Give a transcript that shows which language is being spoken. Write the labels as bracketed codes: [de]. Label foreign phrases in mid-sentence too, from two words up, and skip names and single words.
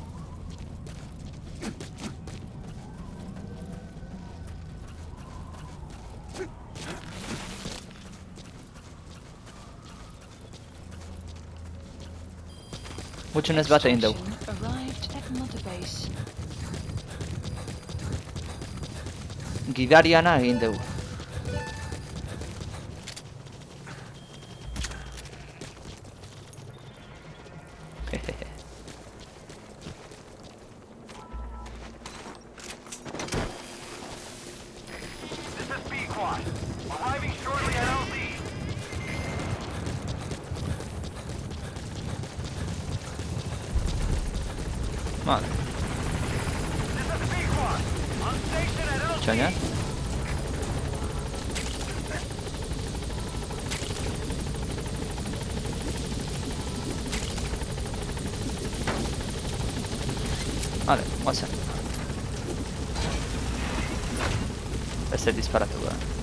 [eu] Gutxienez bat egin dugu. [en] Arrived at Mother Base. [eu] Gidariana egin dugu. [en] This is B-Quad. Arriving shortly at LZ. [eu] Vale. [en] This is B-Quad. On station at LZ. [eu] Txaina. Vale, guazen. Beste disparatu da.